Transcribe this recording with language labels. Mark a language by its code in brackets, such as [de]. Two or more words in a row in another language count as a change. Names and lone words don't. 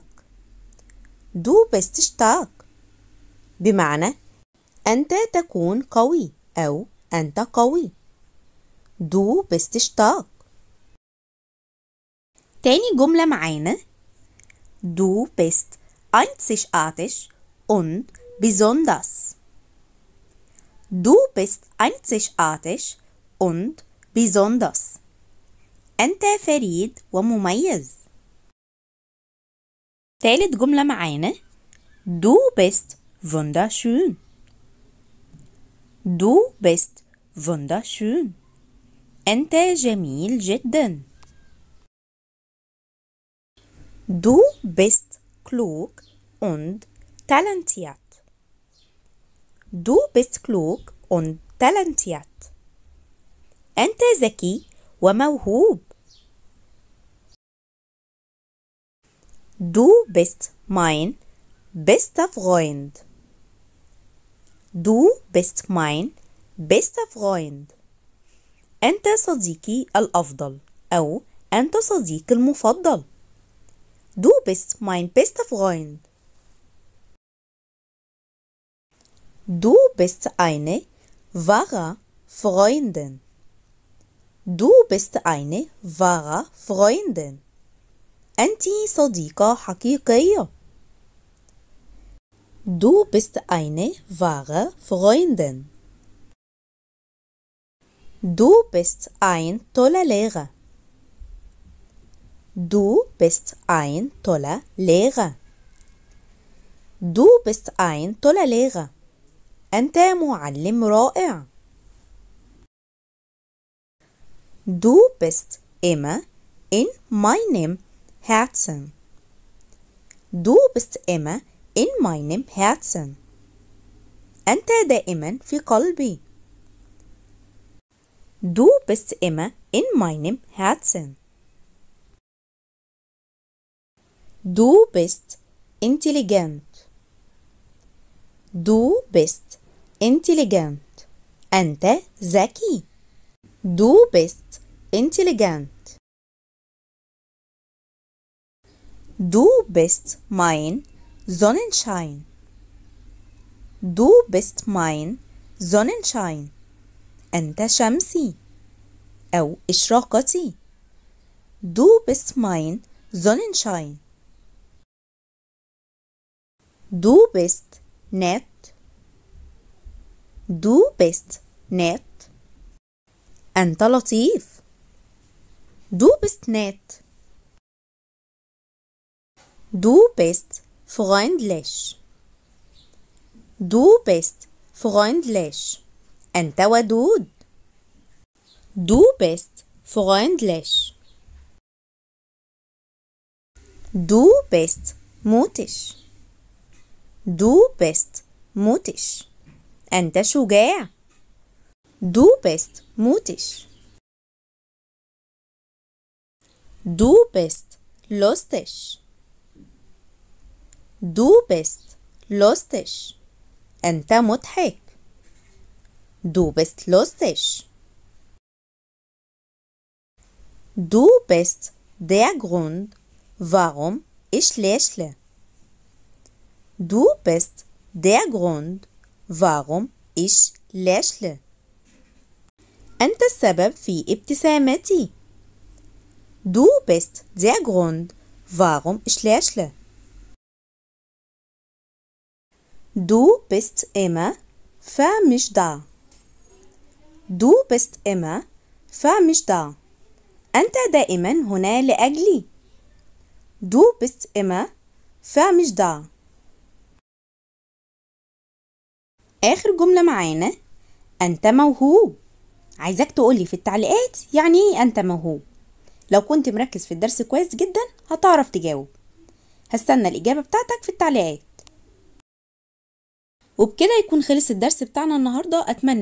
[de] Du bist stark [ar] بمعنى أنت تكون قوي أو أنت قوي. [de] Du bist stark. [ar] تاني جملة معانا [de] Du bist einzigartig und besonders. Du bist einzigartig und besonders. [ar] أنت فريد ومميز. تالت جملة معانا [de] Du bist wunderschön. Du bist wunderschön. [ar] أنت جميل جدا. [de] Du bist klug und talentiert. Du bist klug und talentiert. [ar] أنت ذكي وموهوب. [de] Du bist mein bester Freund. Du bist mein bester Freund. [ar] أنت صديقي الأفضل أو أنت صديقي المفضل. [de] Du bist mein bester Freund. Du bist eine wahre Freundin. Du bist eine wahre Freundin. [ar] أنت صديقة حقيقية. [de] Du bist eine wahre Freundin. Du bist ein toller Lehrer. Du bist ein toller Lehrer. Du bist ein toller Lehrer. [ar] أنت معلم رائع. [de] Du bist immer in meinem Herzen. Du bist immer in meinem Herzen. [ar] أنت دائما في قلبي. [de] Du bist immer in meinem Herzen. Du bist intelligent. Du bist intelligent. [ar] أنت ذكي. [de] Du bist intelligent. Du bist mein Sonnenschein. Du bist mein Sonnenschein. [ar] أنت شمسي أو إشراقتي. [de] Du bist mein Sonnenschein. Du bist nett. Du bist nett. [ar] أنت لطيف. [de] Du bist nett. Du bist freundlich. Du bist freundlich. [ar] أنت ودود. [de] Du bist freundlich. Du bist mutig. Du bist mutig. [ar] أنت شجاع. [de] Du bist mutig. Du bist lustig. Du bist lustig. [ar] أنت مضحك. [de] Du bist lustig. Du bist der Grund, warum ich lächle. Du bist der Grund, warum ich lächle. [ar] أنت السبب في ابتسامتي. [de] Du bist der Grund, warum ich lächle. Du bist immer für mich da. Du bist immer für mich da. [ar] أنت دائما هنا لأجلي. [de] Du bist immer für mich da. [ar] آخر جملة معانا أنت موهوب. عايزاك تقولي في التعليقات يعني إيه أنت موهوب. لو كنت مركز في الدرس كويس جدا هتعرف تجاوب. هستنى الإجابة بتاعتك في التعليقات. وبكده يكون خلص الدرس بتاعنا النهاردة.